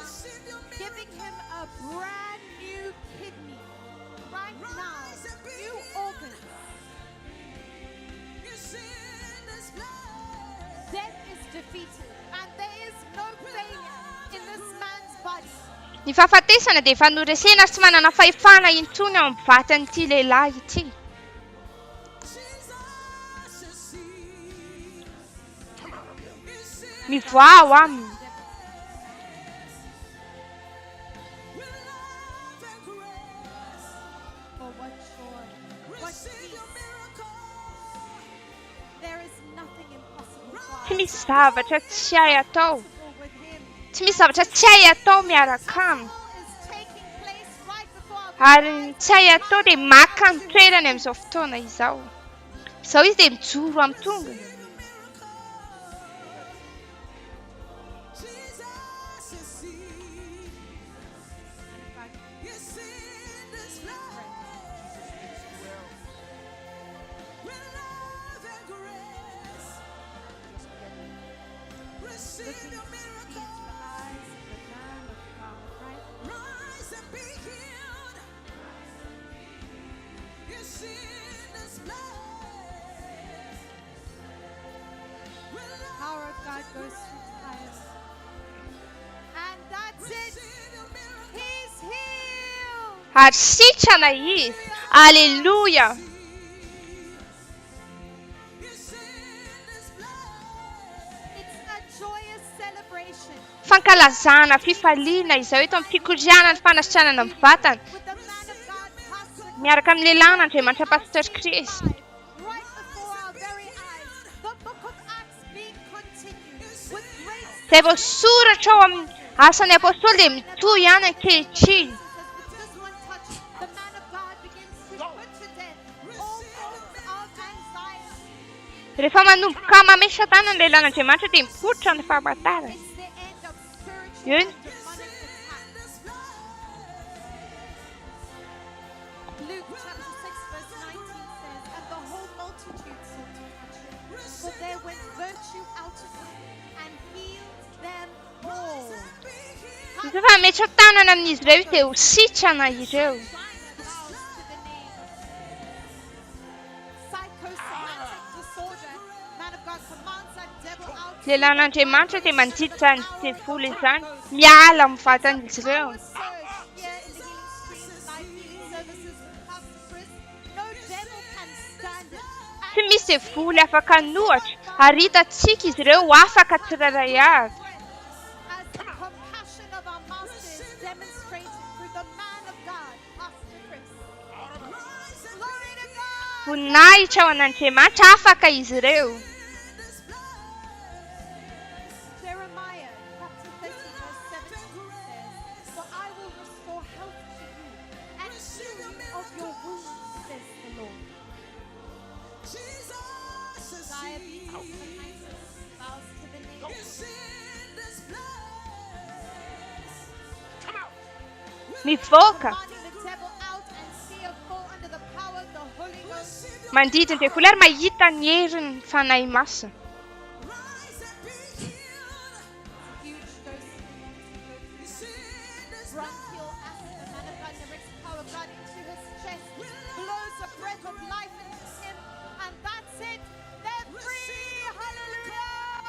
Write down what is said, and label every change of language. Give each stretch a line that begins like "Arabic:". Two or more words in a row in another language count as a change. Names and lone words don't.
English: Receive your giving him a brand new kidney right now, new organs. It's in this place. Death is defeated, and there is no failure in this man's body.
Malagasy: Ny fahafatesana dia fanoresena sy manana fahefana intsony ao amin'ny vatan'ity lehilahy ity.
English: Jesus is here. It's in
Malagasy: Mivoao aminy.
English: with love and grace. Oh, what joy, what Receive your peace. miracle. There is nothing impossible for
Malagasy: Tsy
English: us.
Malagasy: misy zavatra tsy hay atao.
English: Impossible with him.
Malagasy: Tsy misy zavatra tsy hay atao miaraka aminy.
English: All is taking place right before our
Malagasy: Ary ny tsy hay atao dia maka ny toerany amin'izao fotoana izao. Izao izy dia mijoro amin'ny tongony.
English: Jesus is here. It's in this place. With love and grace. Receive your miracle. Rise and be healed. It's in this place. With love Power of God goes through Tyus. And that's it. receive your miracle. He's healed.
Malagasy: Ary sitrana izy. Aleluia.
English: It's in this place. It's a joyous celebration
Malagasy: Fankalazana fifaliana izao eto amin'ny fikoriana ny fanasitranana amin'ny vatana.
English: with the man of God, Pastor
Malagasy: Miaraka amin'ny lehilahy n'Andriamanitra Pastor Chris.
English: right before our very eyes. The book of Acts being continued with great
Malagasy: Izay voasoratra ao amin'ny asan'ny apôstôly dia mitohy ihany ankehitriny.
English: with just one touch, the man of God begins to put to death all forms of anxiety.
Malagasy: Rehefa manomboka mamesa tanana ny lehilahy n'Andriamanitra dia mipoitra ny fahamantarana.
English: It's the end of spiritual Yun. and demonic attacks. Luke chapter 6 verse 19 says, and the whole multitude sought to touch him, for there went virtue out of him, and healed them all.
Malagasy: Izy fa metra tanana amin'izy ireo dia ho sitrana ireo.
English: Bows to the name. Psychosomatic disorder, man of God commands that devil out.
Malagasy: Lehilahy n'Andriamanitra dia mandiditra ny sevoly izany. Miala amin'ny vatan'izy ireo.
English: Power surge here in the Healing Streams live healing services with Pastor Chris. No devil can stand it.
Malagasy: Tsy misy sevoly afaka nohatra. Ary hitantsika izy ireo afaka tsirairay avy.
English: As the compassion of our Master is demonstrated through the man of God, Pastor Chris. Glory to God!
Malagasy: Voninahitra ao an'Andriamanitra afaka izy ireo.
English: Jeremiah chapter 30 verse 17 says, for I will restore health to you and heal you of your wounds, says the Lord. Jesus is Diabetes mellitus bows to the name. in this place.
Malagasy: Mivoaka.
English: Commanding the devil out and see her fall under the power of the Holy Ghost.
Malagasy: Mandidina dia vola ary mahita ny herin'ny fanahy masina.
English: Rise and be healed. Huge dose It's in this bronchial asthma. The man of God directs the power of God into his chest, blows a breath of life into him, and that's it. They're free. Hallelujah.